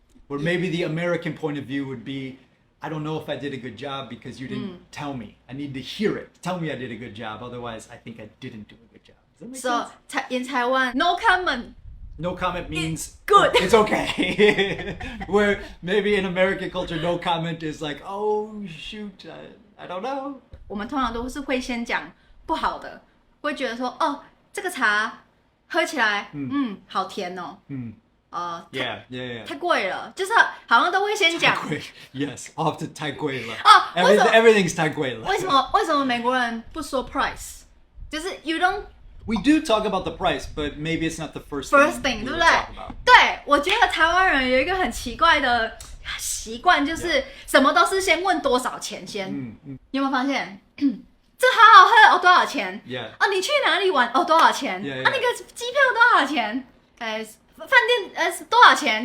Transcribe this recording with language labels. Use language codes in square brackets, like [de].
[en] Or maybe the American point of view would be, I don't know if I did a good job because you didn't tell me. I need to hear it. Tell me I did a good job. Otherwise, I think I didn't do a good job. Does that make sense? in Taiwan no comment No comment means good. It's okay. Where maybe in American culture, no comment is like, oh shoot, I don't know. [zh] 我们通常都是会先讲不好的，会觉得说哦，这个茶喝起来，好甜哦。 [en] Yeah. [zh] 太贵了，就是好像都会先讲。 [en] Yes, often [zh] 太贵了。为什么 [en] Everything's [zh] 太贵了。为什么美国人不说 price？就是 [en] you don't。 We do talk about the price, but maybe it's not the first thing， [zh] 对不对？ [en] talk about. [zh] 对，我觉得台湾人有一个很奇怪的习惯，就是什么都是先问多少钱先。你有没有发现？这好好喝哦，多少钱？ [en] Yeah. [zh] 你去哪里玩哦，多少钱？ [en] Yeah. [zh] 那个机票多少钱？饭店多少钱？